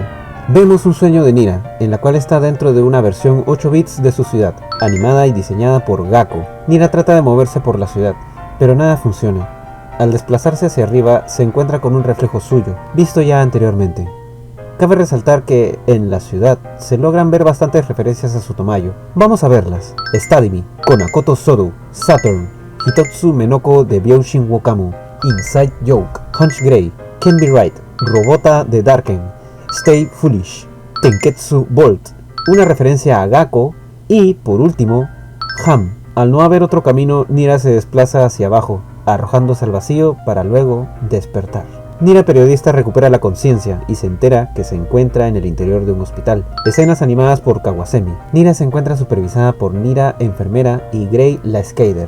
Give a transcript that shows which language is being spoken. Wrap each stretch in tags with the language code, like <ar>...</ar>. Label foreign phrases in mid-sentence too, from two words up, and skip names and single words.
<es>Vemos un sueño de Nira, en la cual está dentro de una versión 8 bits de su ciudad, animada y diseñada por Gakko. Nira trata de moverse por la ciudad, pero nada funciona. Al desplazarse hacia arriba, se encuentra con un reflejo suyo, visto ya anteriormente. Cabe resaltar que, en la ciudad, se logran ver bastantes referencias a Sutomayo. Vamos a verlas. Stadimi, Konakoto Sodu, Saturn, Hitotsu Menoko de Byoshin Wokamu, Inside Joke, Hunch Grey, Can Be Right, Robota de Darken, Stay Foolish, Tenketsu Bolt, una referencia a Gakko, y, por último, Ham. Al no haber otro camino, Nira se desplaza hacia abajo, arrojándose al vacío para luego despertar. Nira periodista recupera la conciencia y se entera que se encuentra en el interior de un hospital. Escenas animadas por Kawasemi. Nira se encuentra supervisada por Nira, enfermera, y Grey, la skater.</es>